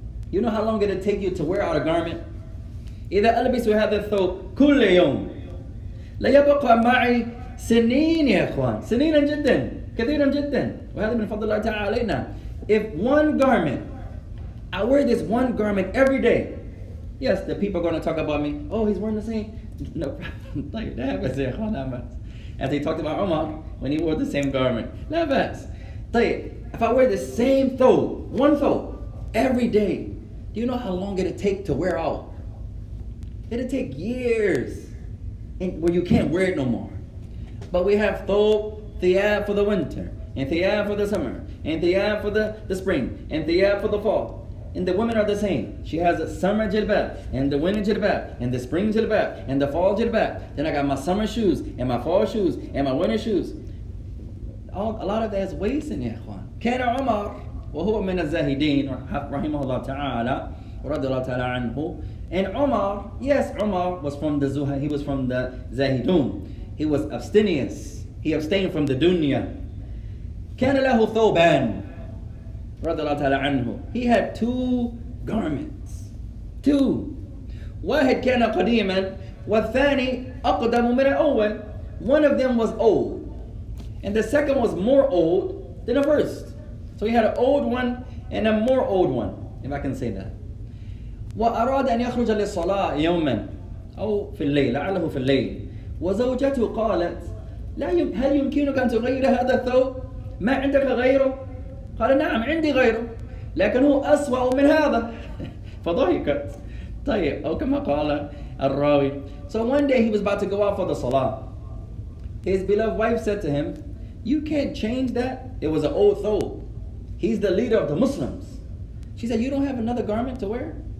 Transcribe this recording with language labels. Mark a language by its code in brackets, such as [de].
[en] You know how long it'll take you to wear out a garment? [ar] إذا ألبس هذا الثوب كل يوم لا يبقى معي سنين يا إخوان، سنينا جدا كثيرا جدا، وهذا من فضل الله تعالى علينا. [en] If one garment, I wear this one garment every day, yes, the people are going to talk about me. Oh, he's wearing the same. No problem. That happens [ar] يا إخوان. [en] As they talked about Umar when he wore the same garment. [ar] لا بأس. [en] If I wear the same thobe, one thobe, every day, do you know how long it'll take to wear out? It'll take years, and where you can't wear it no more. But we have thiyab for the winter, and thiyab for the summer, and thiyab for the spring, and thiyab for the fall. And the women are the same. She has a summer jilbab, and the winter jilbab, and the spring jilbab, and the fall jilbab. Then I got my summer shoes, and my fall shoes, and my winter shoes. A lot of that is wasting, [ar] ya ikhwan. كان عمر وهو من الزاهدين رحمه الله تعالى ورضي الله تعالى عنه. [en] And Umar, yes, Umar was from the Zuhad, he was from the Zahidun. He was abstemious. He abstained from the dunya. [ar] كان له ثوبان رضي الله تعالى عنه. [en] He had two garments. Two. [ar] واحد كان قديما والثاني أقدم من الأول. [en] One of them was old, and the second was more old than the first. So he had an old one and a more old one, if I can say that. [ar] وأراد أن يخرج للصلاة يوما أو في الليل، لعله في الليل، وزوجته قالت هل يمكنك أن تغير هذا الثوب؟ ما عندك غيره؟ قال نعم عندي غيره لكن هو أسوأ من هذا. فضحكت. طيب أو كما قال الراوي. [en] So one day he was about to go out for the salah. His beloved wife said to him, you can't change that. It was an old thobe. He's the leader of the Muslims. She said, you don't have another garment to wear?